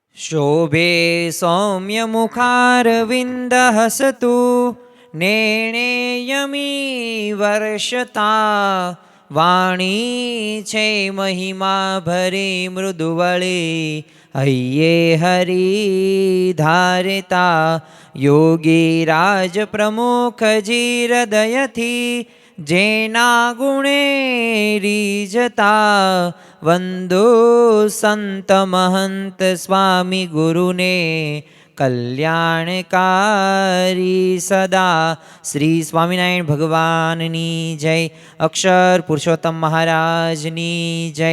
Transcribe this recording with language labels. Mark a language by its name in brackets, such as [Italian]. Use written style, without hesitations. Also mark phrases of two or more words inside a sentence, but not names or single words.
[Gujarati] શોભે સૌમ્યમુખારવિન્દહસતુ નેણેયમી વર્ષતા વાણી છે મહિમા ભરી મૃદુવળે હય્યે હરિ ધારિતા યોગી રાજ પ્રમુખ જી હૃદયથી જેના ગુણે રીજતા વંદો સંત મહંત સ્વામી ગુરુને કલ્યાણકારી સદા। શ્રી સ્વામિનારાયણ ભગવાનની જય। અક્ષર પુરુષોત્તમ મહારાજની જય।